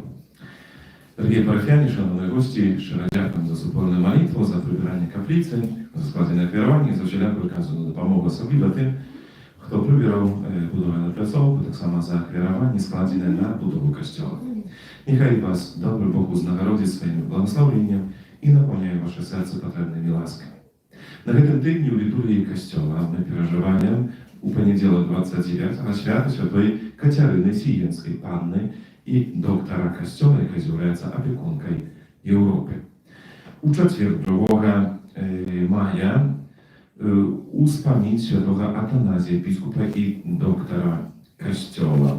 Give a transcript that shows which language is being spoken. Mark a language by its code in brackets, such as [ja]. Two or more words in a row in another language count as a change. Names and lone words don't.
[uk] Дорогі парафіяни, шановні гості, щиро дякуємо за супольну молитву, за прибирання каплиці, за складення хвірування, за всіляку оказану допомогу, особливо тим, хто прибирав будовану пляцовку, так само за хвірування, складене на будову костьола. Нехай вас добрий Бог узнагородить своїм благословенням і наповняє ваше серце потрібними ласками. [be] На гэтым тыдні ў літургіі касцёла мы перажываем у панядзелак 29 свята святой Кацярыны Сіенскай Панны і доктара касцёла, якая з'яўляецца апекункай Еўропы. У чацвер 2 мая успаміць святога Атаназія, біскупа і доктара касцёла.